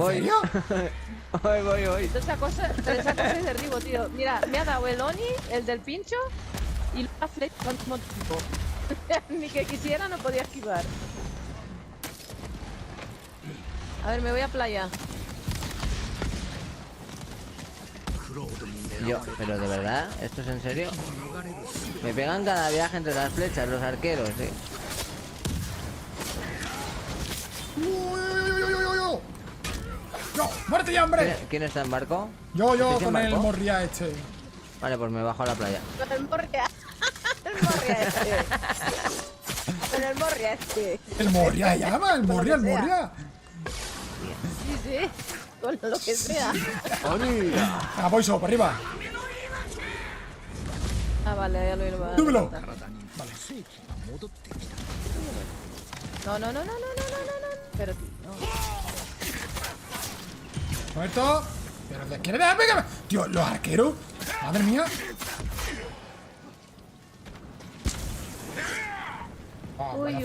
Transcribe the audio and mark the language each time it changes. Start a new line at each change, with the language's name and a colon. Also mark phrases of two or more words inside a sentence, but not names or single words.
Spanish: Voy. serio? Voy. Pero esa cosa es derribo, tío. Mira, me ha dado el Oni, el del pincho, y la flecha al mismo tiempo. Ni que quisiera no podía esquivar. A ver, me voy a playa.
Japanese: クロードに狙
Spanish: Yo,
Japanese: われ
Spanish: pero de verdad, ¿esto es en serio? Me pegan cada viaje entre las flechas, los arqueros, sí. ¡Uy! ¡No! ¡Muerte ya, hombre! ¿Quién está en barco? Yo, ¿Estáis en con el barco? morría este. Vale, pues me bajo a la playa. Con el morria. El morria este. Con el morria este. El morría se llama, el morría, el Con lo que morría. Sí. Con lo que sea. Venga, Boiso, para arriba. Ah, vale, ya lo iba a... Súbelo.
Japanese: 体に正気が戻ってきた
Spanish: No. Pero no. Muerto. Pero les quiere dejar pegar. Tío, los arqueros. Madre mía. Oh, vaya